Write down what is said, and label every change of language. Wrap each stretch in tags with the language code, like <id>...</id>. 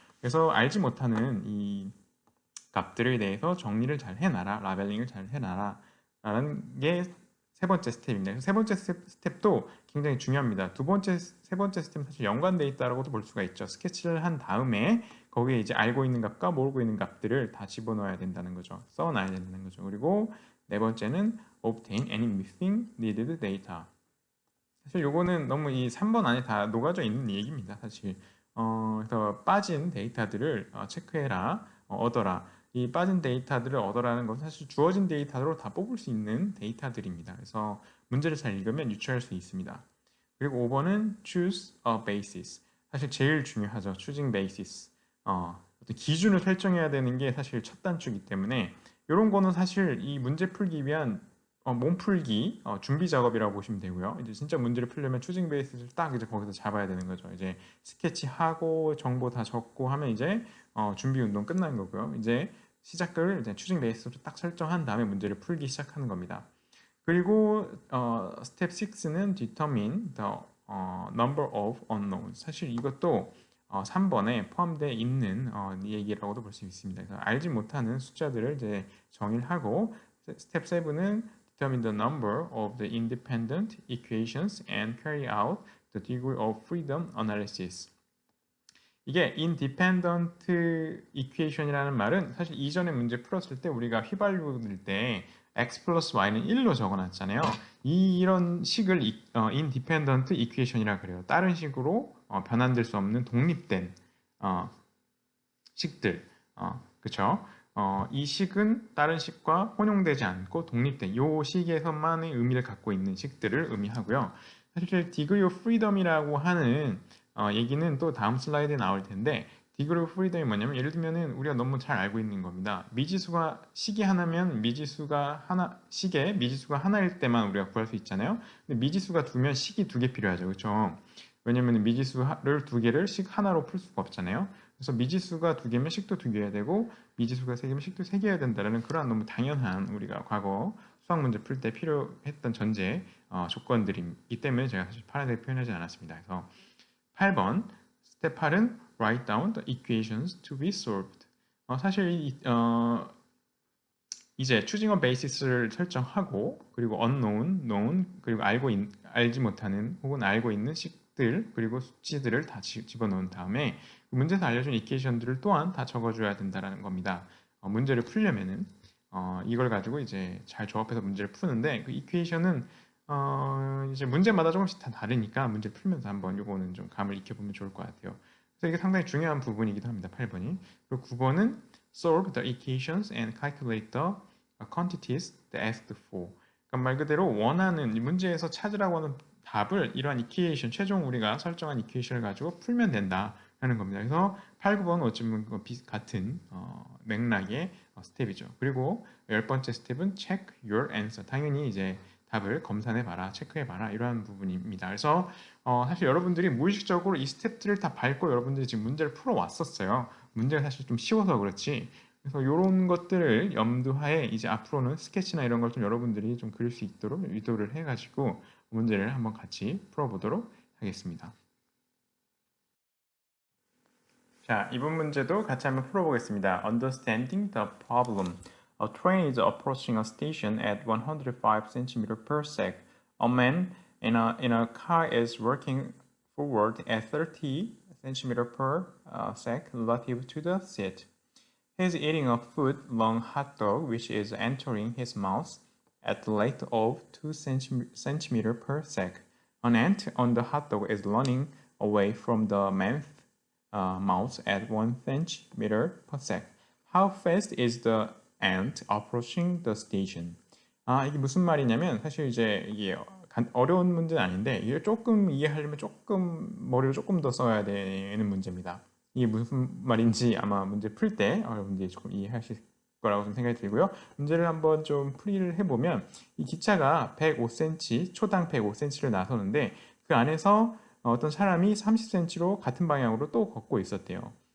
<ko>그래서 알지 못하는 이 값들에 대해서 정리를 잘 해놔라, 라벨링을 잘 해놔라 라는 게 세 번째 스텝인데 세 번째 스텝도 굉장히 중요합니다. 세 번째 스텝은 사실 연관되어 있다고도 볼 수가 있죠. 스케치를 한 다음에 거기에 이제 알고 있는 값과 모르고 있는 값들을 다 집어넣어야 된다는 거죠. 써놔야 된다는 거죠. 그리고 네 번째는</ko> <en>obtain any missing needed data.</en> <ko>사실 요거는 너무 이 3번 안에 다 녹아져 있는 얘기입니다. 사실 그래서 빠진 데이터들을 체크해라, 얻어라. 이 빠진 데이터들을 얻어라는 것은 사실 주어진 데이터로 다 뽑을 수 있는 데이터들입니다. 그래서 문제를 잘 읽으면 유추할 수 있습니다. 그리고 5번은</ko> <en>choose a basis.</en> <ko>사실 제일 중요하죠.</ko> <en>choosing basis.</en> <ko>어떤 기준을 설정해야 되는 게 사실 첫 단추이기 때문에 이런 거는 사실 이 문제 풀기 위한 몸풀기 준비 작업이라고 보시면 되고요. 이제 진짜 문제를 풀려면 추징 베이스를 딱 이제 거기서 잡아야 되는 거죠. 이제 스케치하고 정보 다 적고 하면 이제 준비 운동 끝난 거고요. 이제 시작을 이제 추징 베이스로 딱 설정한 다음에 문제를 풀기 시작하는 겁니다. 그리고 스텝 6는</ko> <en>determine the number of unknowns.</en> <ko>사실 이것도 3번에 포함되어 있는 얘기라고도 볼 수 있습니다. 그래서 알지 못하는 숫자들을 이제 정의를 하고 스텝 7은</ko> <en>determine the number of the independent equations and carry out the degree of freedom analysis.</en> <ko>이게 independent equation이라는 말은 사실 이전에 문제 풀었을 때 우리가 휘발유 때 x 플러스 y는 1로 적어놨잖아요. 이런 식을 independent equation이라 그래요. 다른 식으로 변환될 수 없는 독립된 식들, 그렇죠? 이 식은 다른 식과 혼용되지 않고 독립된 이 식에서만의 의미를 갖고 있는 식들을 의미하고요. 사실 degree of freedom이라고 하는 얘기는 또 다음 슬라이드에 나올 텐데 degree of freedom이 뭐냐면 예를 들면은 우리가 너무 잘 알고 있는 겁니다. 미지수가 식이 하나면 식에 미지수가 하나일 때만 우리가 구할 수 있잖아요. 근데 미지수가 두면 식이 두 개 필요하죠, 그렇죠? 왜냐면 미지수를 두 개를 식 하나로 풀 수가 없잖아요. 그래서 미지수가 두 개면 식도 두 개여야 되고 미지수가 세 개면 식도 세 개여야 된다는 그러한 너무 당연한 우리가 과거 수학 문제 풀 때 필요했던 전제 조건들이기 때문에 제가 사실 파란색 표현하지 않았습니다. 그래서 8번 스텝 8은</ko> <en>write down the equations to be solved.</en> <ko>사실 이제 추징어 베이시스를 설정하고 그리고 unknown, known 그리고 알지 못하는 혹은 알고 있는 식들 그리고 수치들을 다 집어넣은 다음에 문제에서 알려준 이퀘이션들을 또한 다 적어줘야 된다는 겁니다. 문제를 풀려면은 이걸 가지고 이제 잘 조합해서 문제를 푸는데 그 이퀘이션은 이제 문제마다 조금씩 다 다르니까 문제 풀면서 한번 요거는 좀 감을 익혀보면 좋을 것 같아요. 그래서 이게 상당히 중요한 부분이기도 합니다. 8번이. 그리고 9번은</ko> <en>solve the equations and calculate the quantities asked for.</en> <ko>그러니까 말 그대로 원하는 문제에서 찾으라고 하는 답을 이러한 이퀘이션, 최종 우리가 설정한 이퀘이션을 가지고 풀면 된다라는 겁니다. 그래서 8, 9번은 어쩌면 같은 맥락의 스텝이죠. 그리고 10번째 스텝은</ko> <en>check your answer.</en> <ko>당연히 이제 답을 검산해봐라, 체크해봐라 이러한 부분입니다. 그래서 사실 여러분들이 무의식적으로 이 스텝들을 다 밟고 여러분들이 지금 문제를 풀어왔었어요. 문제가 사실 좀 쉬워서 그렇지. 그래서 이런 것들을 염두하에 이제 앞으로는 스케치나 이런 걸 좀 여러분들이 좀 그릴 수 있도록 유도를 해가지고 문제를 한번 같이 풀어보도록 하겠습니다. 자, 이번 문제도 같이 한번 풀어보겠습니다.</ko> <en>Understanding the problem. A train is approaching a station at 105 cm per sec. A man in a car is working forward at 30 cm per sec relative to the seat. He's eating a foot-long hot dog which is entering his mouth at the rate of 2 centimeter per sec. An ant on the hot dog is running away from the man's mouth at 1 centimeter per sec. How fast is the ant approaching the station?</en> <ko>이게 무슨 말이냐면 사실 이제 이게 어려운 문제는 아닌데 이걸 조금 이해하려면 조금 머리를 조금 더 써야 되는 문제입니다. 이게 무슨 말인지 아마 문제 풀 때 여러분들이 조금 이해하실 거라고 좀 생각이 들고요. 문제를 한번 좀 풀이를 해보면 이 기차가 105cm, 초당 105cm를 나서는데 그 안에서 어떤 사람이 30cm로 같은 방향으로 또 걷고 있었대요.</ko>